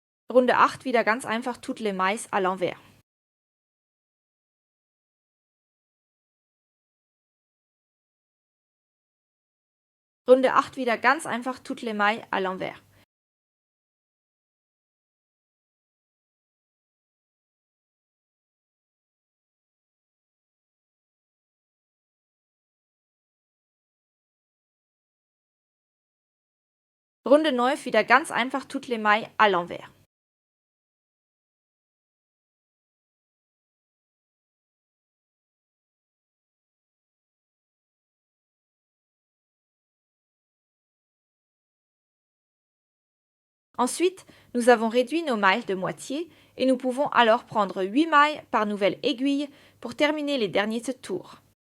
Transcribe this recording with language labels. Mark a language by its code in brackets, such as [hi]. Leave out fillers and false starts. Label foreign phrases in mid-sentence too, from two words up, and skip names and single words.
[de] Runde 8 wieder ganz einfach [fr] toutes les mailles à l'envers. [de] Runde 8 wieder ganz einfach [fr] toutes les mailles à l'envers. [de] Runde 9 wieder ganz einfach [fr] toutes les mailles à l'envers. Ensuite, nous avons réduit nos mailles de moitié et nous pouvons alors prendre 8 mailles par nouvelle aiguille pour terminer les derniers tours.